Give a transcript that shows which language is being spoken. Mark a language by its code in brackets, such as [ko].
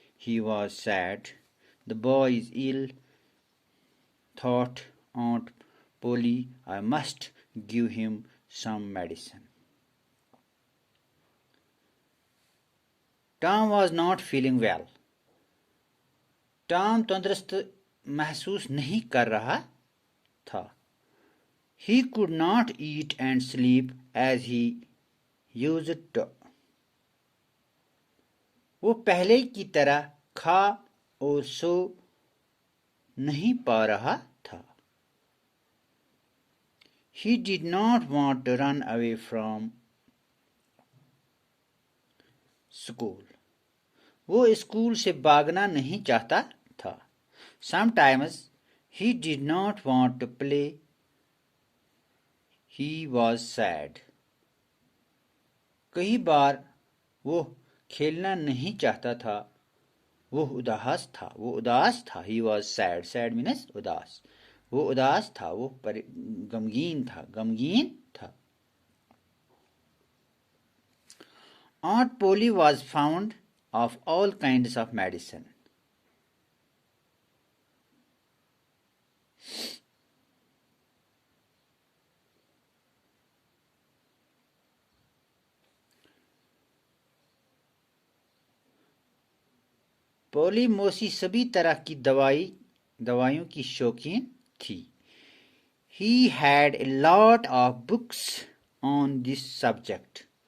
[en] He was sad. The boy is ill, thought Aunt Polly. I must give him some medicine. Tom was not feeling well. [hi] Tom तंदुरुस्त महसूस नहीं कर रहा था. [en] He could not eat and sleep as he used to. [hi] वो पहले की तरह खा और सो नहीं पा रहा था. [en] He did not want to run away from school. [hi] वो स्कूल से भागना नहीं चाहता था. [en] Sometimes he did not want to play. He was sad. [hi] कई बार वो खेलना नहीं चाहता था. वो उदास था. [en] He was sad. Sad means [hi] उदास. वो उदास था. वो गमगीन था. [en] Aunt Polly was fond of all kinds of medicine. [hi] पोली मौसी सभी तरह की दवाइयों की शौकीन थी. [en] He had a lot of books on this subject.